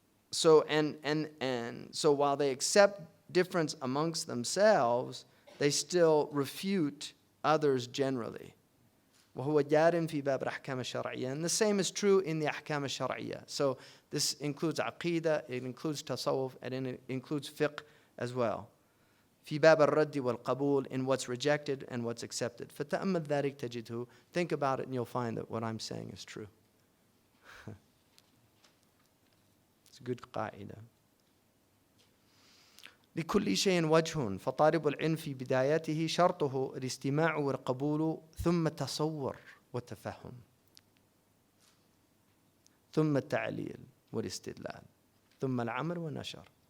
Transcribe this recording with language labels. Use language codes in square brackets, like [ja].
[en] So so while they accept difference amongst themselves, they still refute others generally. [ar] وهو جار في باب الأحكام الشرعية. [en] And the same is true in the أحكام الشرعية. So this includes عقيدة, it includes tasawwuf, and it includes fiqh as well. [ar] في باب الرد والقبول, [en] in what's rejected and what's accepted. [ar] فتأمل ذلك تجده. [en] Think about it and you'll find that what I'm saying is true. It's a good قاعدة. [ar] لكل شيء وجه فطالب العلم في بدايته شرطه الاستماع والقبول ثم التصور والتفهم ثم التعليل والاستدلال ثم العمل والنشر.